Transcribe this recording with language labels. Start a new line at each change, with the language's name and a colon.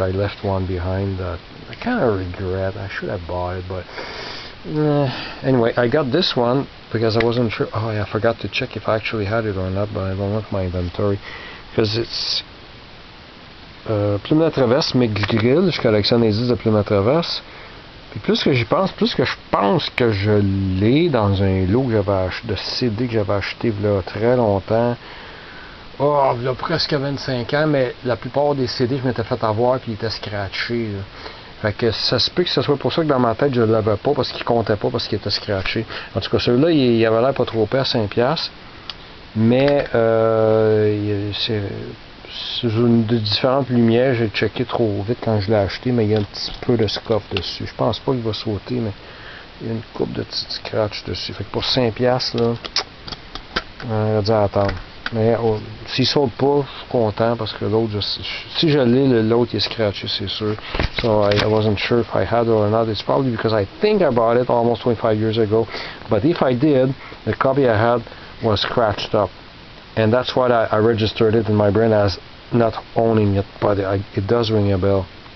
English: I left one behind that I kind of regret. I should have bought it, but anyway, I got this one because I wasn't sure. Oh yeah, I forgot to check if I actually had it or not, but I don't look my inventory because it's plume de traverse, Mick Grill.
French: Je collectionne les disques de plume de traverse. Puis plus que j'y pense, plus que je pense que je l'ai dans un lot que j'avais acheté, de CD que j'avais acheté il y a très longtemps. Oh, il y a presque 25 ans, mais la plupart des CD je m'étais fait avoir puis ils étaient scratchés. Là. Fait que ça se peut que ce soit pour ça que dans ma tête je ne l'avais pas parce qu'il comptait pas parce qu'il était scratché. En tout cas, celui-là, il avait l'air pas trop pire, 5$. Mais c'est de différentes lumières, j'ai checké trop vite quand je l'ai acheté, mais il y a un petit peu de scuff dessus. Je pense pas qu'il va sauter, mais il y a une coupe de petits scratch dessus. Fait que pour 5$, là, on va dire attendre. Mais s'il saute pas, je suis content parce que l'autre, si je l'ai, l'autre il est scratché, c'est sûr.
English: So I wasn't sure if I had it or not. It's probably because I think I bought it almost 25 years ago. But if I did, the copy I had was scratched up. And that's why I registered it in my brain as not owning it, but it does ring a bell.